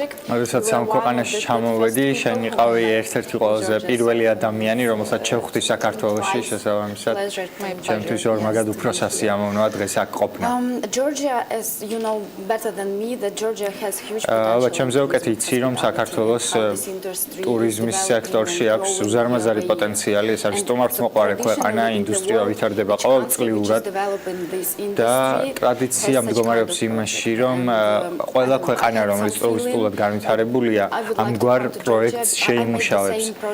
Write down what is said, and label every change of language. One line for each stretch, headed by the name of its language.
Georgian: როდესაც ამ ქვეყანაში ჩამოვედი, შენ იყავი ერთ-ერთი ყველაზე პირველი ადამიანი, რომელსაც შევხვდი საქართველოში, შესაბამისად. ჩემთვის ორმაგად უფრო სასიამოვნოა დღეს აქ ყოფნა.
English: Georgia, as you know better than me, that Georgia has huge potential.
Georgian: ჩემზე უკეთ იცი, რომ საქართველოს ტურიზმის სექტორში აქვს უზარმაზარი პოტენციალი, ეს არის სტუმართმოყვარე ქვეყანა, ინდუსტრია ვითარდება ყოველწლიურად და ტრადიცია მდგომარეობს იმაში, რომ ყველა ქვეყანა, რომელიც ტურისტულად განვითარებულია, ამგვარ პროექტს შეიმუშავებს.